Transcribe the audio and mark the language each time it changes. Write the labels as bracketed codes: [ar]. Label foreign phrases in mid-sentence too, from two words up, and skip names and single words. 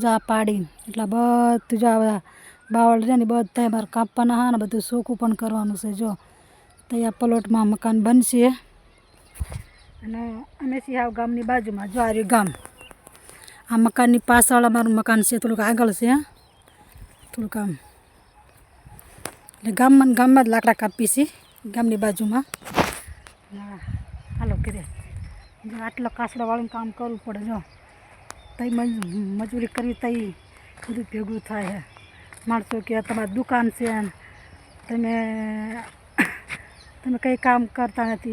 [gu] જો આ પાડી એટલા બધું જો આ બાવળ રહ્યા ને બધાય અમારે કાપવાના હા અને બધું સોખું પણ કરવાનું છે। જો તયા પ્લૉટ મેં મકાન બનશે અને અમે છીએ હાવ ગામની બાજુમાં। જો આ રહ્યું ગામ। આ મકાનની પાછળ અમારું મકાન છે। થોડુંક આગળ છે થોડુંક આમ એટલે ગામમાં જ લાકડા કાપી છે ગામની બાજુમાં। હાલો ઘરે જો આટલો કાસડાવાળું કામ કરવું પડે। જો તઈ મજૂરી કરવી તઈ બધું ભેગું થાય છે। માણસો કે તમારી દુકાન છે તમે તમે કંઈ કામ કરતા નથી।